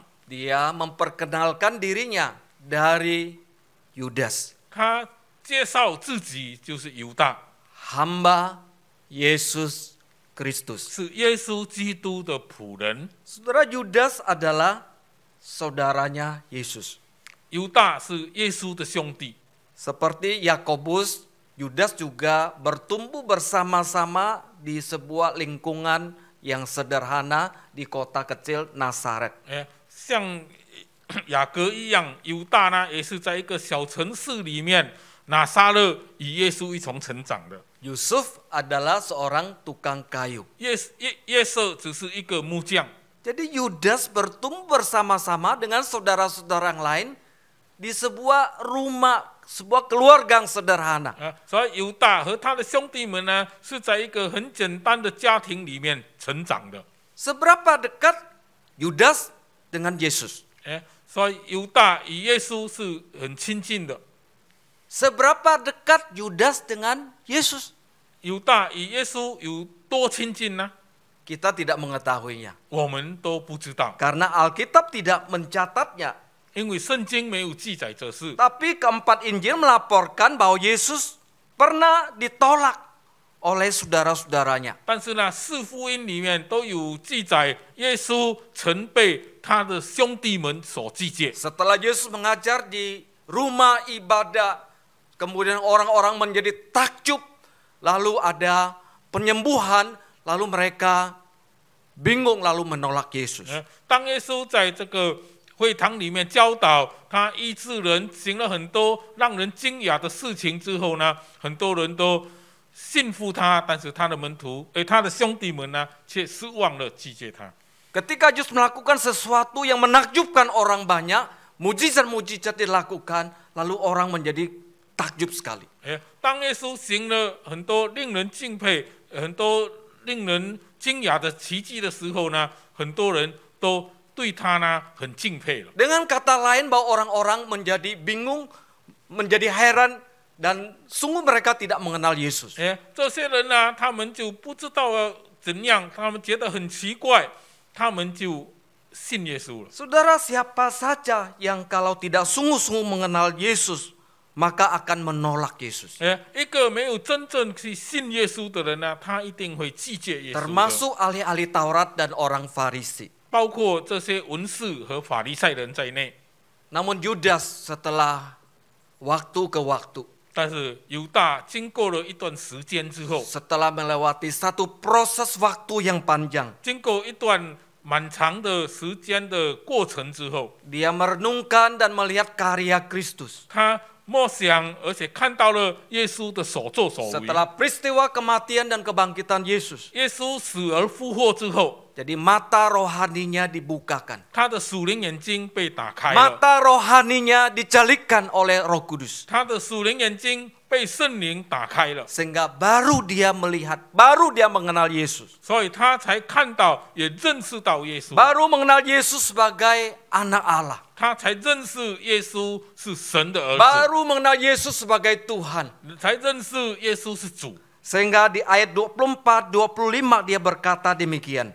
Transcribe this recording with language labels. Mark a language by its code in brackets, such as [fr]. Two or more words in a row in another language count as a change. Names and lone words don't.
[id] Dia memperkenalkan dirinya dari Yudas, [zh] 他介绍自己就是犹大， [id] hamba Yesus Kristus. [zh] 是耶稣基督的仆人。 [id] Saudara, Yudas adalah saudaranya Yesus. [zh] 犹大是耶稣的兄弟， [id] Seperti Yakobus, Yudas juga bertumbuh bersama-sama di sebuah lingkungan yang sederhana di kota kecil Nazaret. [zh] 像雅各一样，犹大呢也是在一个小城市里面，拿撒勒与耶稣一同成长的。 [id] Yusuf adalah seorang tukang kayu. [zh] 约瑟只是一个木匠， [id] Jadi Yudas bertumbuh bersama-sama dengan saudara-saudara yang lain di sebuah rumah, sebuah keluarga yang sederhana. [zh] 所以犹大和他的兄弟们呢，是在一个很简单的家庭里面成长的。 [id] Seberapa dekat Yudas dengan Yesus? [zh] 所以犹大与耶稣是很亲近的。 [id] Seberapa dekat Yudas dengan Yesus? [zh] 犹大与耶稣有多亲近呢？ [id] Kita tidak mengetahuinya. [zh] 我们都不知道， [id] Karena Alkitab tidak mencatatnya. [zh] 因为圣经没有记载这事。 [id] Tapi keempat Injil melaporkan bahwa Yesus pernah ditolak oleh saudara-saudaranya. [zh] 但是呢，四福音里面都有记载，耶稣曾被他的兄弟们所拒绝。 [id] Setelah Yesus mengajar di rumah ibadah, kemudian orang-orang menjadi takjub, lalu ada penyembuhan, lalu mereka bingung lalu menolak Yesus. [zh] 当耶稣在这个会堂里面教导，他医治人，行了很多让人惊讶的事情之后呢，很多人都信服他，但是他的门徒，他的兄弟们呢，却失望了，拒绝他。 [id] Ketika Yesus melakukan sesuatu yang menakjubkan orang banyak, mujizat-mujizat dilakukan, lalu orang menjadi takjub sekali. [zh] 当耶稣行了很多令人敬佩、很多令人惊讶的奇迹的时候呢，很多人都对他呢很敬佩了。 [id] Dengan kata lain bahwa orang-orang menjadi bingung, menjadi heran, dan sungguh mereka tidak mengenal Yesus. [zh] 这些人呢，他们就不知道怎样，他们觉得很奇怪，他们就信耶稣了。 [id] Saudara, siapa saja yang kalau tidak sungguh-sungguh mengenal Yesus, maka akan menolak Yesus. [zh] 一个没有真正去信耶稣的人呢，他一定会拒绝耶稣的， [id] Termasuk ahli-ahli Taurat dan orang Farisi. [zh] 包括这些文士和法利赛人在内。 [id] Namun Yudas setelah waktu ke waktu, [zh] 但是犹大经过了一段时间之后， [id] setelah melewati satu proses waktu yang panjang, [zh] 经过一段蛮长的时间的过程之后， [id] dia merenungkan dan melihat karya Kristus. [zh] 他默想，而且看到了耶稣的所作所为。 [id] Setelah peristiwa kematian dan kebangkitan Yesus, [zh] 耶稣死而复活之后， [id] jadi mata rohaninya dibukakan. [zh] 他的属灵眼睛被打开了， [id] Mata rohaninya dicalikkan oleh Roh Kudus. [zh] 他的属灵眼睛被圣灵打开了， [id] Sehingga baru dia melihat, baru dia mengenal Yesus. [zh] 所以他才看到，也认识到耶稣， [id] Baru mengenal Yesus sebagai anak Allah. [zh] 他才认识耶稣是神的儿子， [id] Baru mengenal Yesus sebagai Tuhan. [zh] 才认识耶稣是主。 [id] Sehingga di ayat 24, 25 dia berkata demikian.